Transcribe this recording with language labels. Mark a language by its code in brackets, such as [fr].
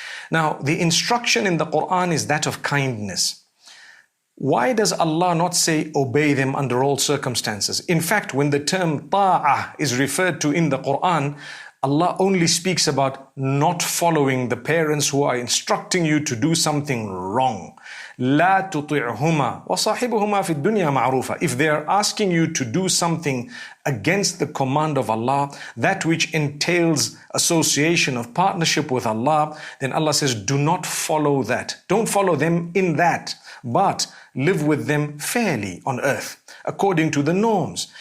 [en] Now, the instruction in the Quran is that of kindness. Why does Allah not say obey them under all circumstances? In fact, when the term ta'ah is referred to in the Quran, Allah only speaks about not following the parents who are instructing you to do something wrong. [ar] لا تطعهما وصاحبهما في الدنيا معروفا. [en] If they are asking you to do something against the command of Allah, that which entails association of partnership with Allah, then Allah says, do not follow that. Don't follow them in that, but live with them fairly on earth, according to the norms.